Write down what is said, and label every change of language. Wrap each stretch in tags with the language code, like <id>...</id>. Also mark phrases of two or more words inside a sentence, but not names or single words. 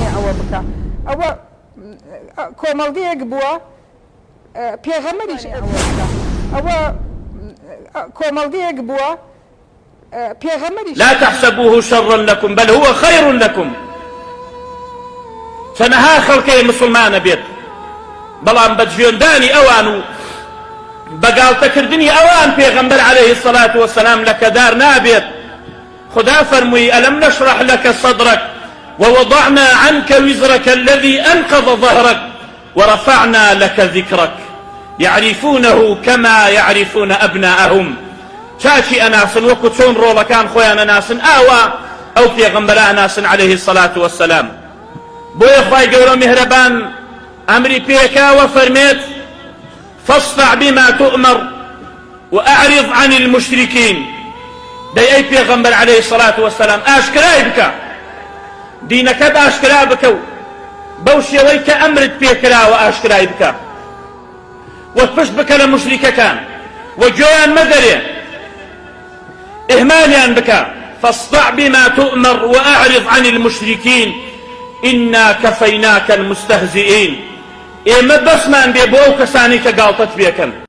<ckb>بکە ئەوە کۆمەڵگەیەک بووە پێغەمبەریش ئەوە کۆمەڵگەیەک بووە پێغەمبەریش</ckb> <ar>لا تحسبوه شرا لكم بل هو خير لكم</ar> <ckb>چەنەها خەڵکەی مسلمانە بێت بەڵام بە جوێندانی ئەوان و بەگاڵتەکردنی ئەوان پێغەمبەر</ckb> <ar>عەلەیهی السەڵاتو وەسەلام</ar> <ckb>لەکەدار نابێت. خدا فەرمووی</ckb> <ar>ئەلەم نەشرح لەکە صەدرەک ووضعنا عنك وزرك الذي أنقض ظهرك ورفعنا لك ذكرك يعرفونه كما يعرفون أبناءهم.</ar> <ckb>چاچی ئەناسن وەکو چۆن ڕۆڵەکان خۆیان ئەناسن ئاوا ئەو پێغەمبەرە ئەناسن</ckb> <ar>عەلەیهی السەڵاتو وەسەلام.</ar> <ckb>بۆیە خوای گەورە میهرەبان ئەمری پێکاوە فەرمێت</ckb> <ar>فاصدع بما تؤمر وأعرض عن المشركين.</ar> <ckb>دەی ئەی پێغەمبەر</ckb> <ar>عەلەیهی السەڵاتو وەسەلام</ar> <ckb>ئاشکرای بکە دینەکەت ئاشکرا بکە و بەو شێوەی کە ئەمرت پێکراوە ئاشکرای بکە وە پشت بکە لە مشریکەکان وە گوێیان مەدەرێ ئهمالیان بکە.</ckb> <ar>فاصدع بما تؤمر وأعرض عن المشركين إنا كفيناك المستهزئين.</ar> <ckb>ئێمە بەسمان بێ بۆ ئەو کەسانی کە گاڵتەت پێکەن.</ckb>